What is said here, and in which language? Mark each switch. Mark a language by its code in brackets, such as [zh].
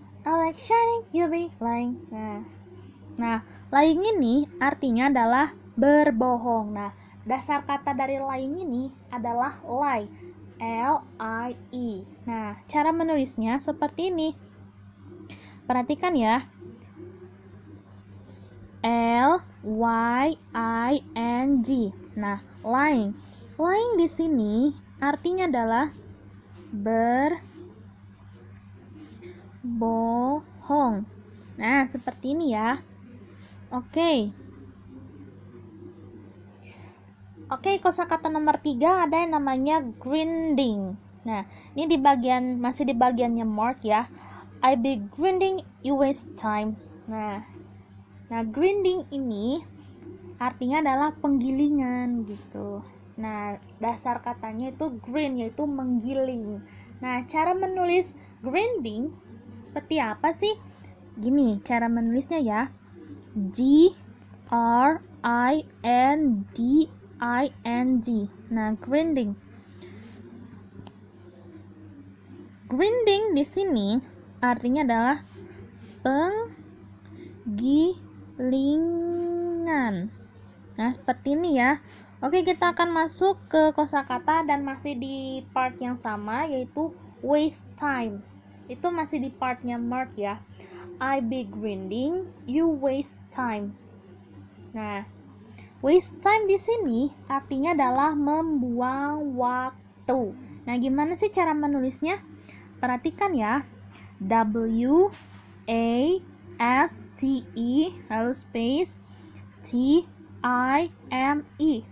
[en] I like shining, you be lying. [id] Nah, lying ini artinya adalah berbohong. Nah, dasar kata dari lying ini adalah lie. L-I-E. Nah, cara menulisnya seperti ini. Perhatikan ya. L-Y-I-N-G. Nah, lying. Lying di sini artinya adalah berbohong. Nah, seperti ini ya. Oke, kosakata nomor 3 ada yang namanya grinding. Nah, ini masih di bagiannya Mark ya. [en] I be grinding, you waste time. [id] Nah, grinding ini artinya adalah penggilingan gitu. Nah, dasar katanya itu grind, yaitu menggiling. Nah, cara menulis grinding seperti apa sih? Gini cara menulisnya ya. G-R-I-N-D-I-N-G. Nah, grinding. Grinding di sini artinya adalah penggilingan. Nah, seperti ini ya. Oke, kita akan masuk ke kosakata dan masih di part yang sama, yaitu waste time. Itu masih di partnya Mark ya. [en] I be grinding, you waste time. [id] Nah, waste time di sini artinya adalah membuang waktu. Nah, gimana sih cara menulisnya? Perhatikan ya. W A S T E lalu space T I M E.